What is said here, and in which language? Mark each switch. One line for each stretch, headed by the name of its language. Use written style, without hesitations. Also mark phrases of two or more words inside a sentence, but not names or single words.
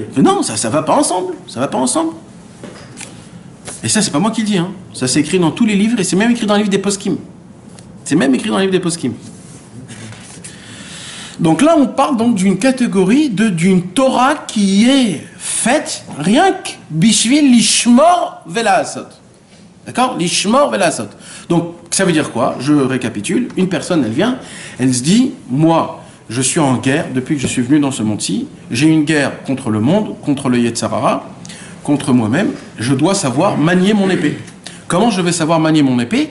French: Non, ça va pas ensemble. Ça va pas ensemble. Et ça, c'est pas moi qui le dis. Hein. Ça, c'est écrit dans tous les livres et c'est même écrit dans le livre des Poskim. C'est même écrit dans le livre des Poskim. Donc là, on parle donc d'une catégorie d'une Torah qui est faites rien que
Hebrew: בשביל לשמור ולעשות.
French: D'accord?
Hebrew: לשמור ולעשות.
French: Donc, ça veut dire quoi? Je récapitule. Une personne, elle vient, elle se dit, moi, je suis en guerre depuis que je suis venu dans ce monde-ci. J'ai une guerre contre le monde, contre le Yetzarara, contre moi-même. Je dois savoir manier mon épée. Comment je vais savoir manier mon épée?